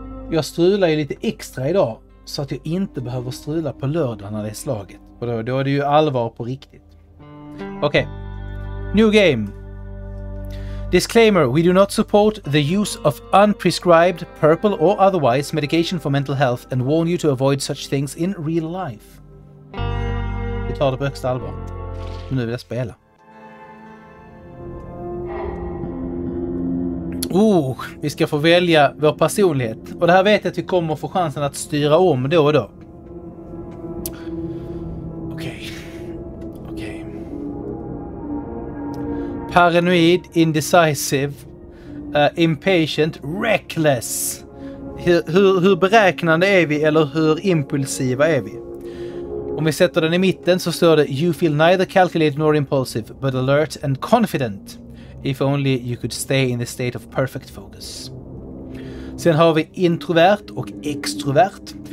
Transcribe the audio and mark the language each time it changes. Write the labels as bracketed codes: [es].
[sv] Jag strular ju lite extra idag så att jag inte behöver strula på lördag när det är slaget. Och då är det ju allvar på riktigt. Okej. [en] New game. Disclaimer, we do not support the use of unprescribed, purple or otherwise medication for mental health and warn you to avoid such things in real life. [sv] Vi tar det på högsta allvar. Nu vill jag spela. Vi ska få välja vår personlighet. Och det här vet jag att vi kommer få chansen att styra om då och då. Okej. [en] Paranoid, indecisive, impatient, reckless. [sv] Hur beräknande är vi eller hur impulsiva är vi? Om vi sätter den i mitten så står det [en] You feel neither calculated nor impulsive but alert and confident. If only you could stay in the state of perfect focus. [sv] Sen har vi introvert och extrovert.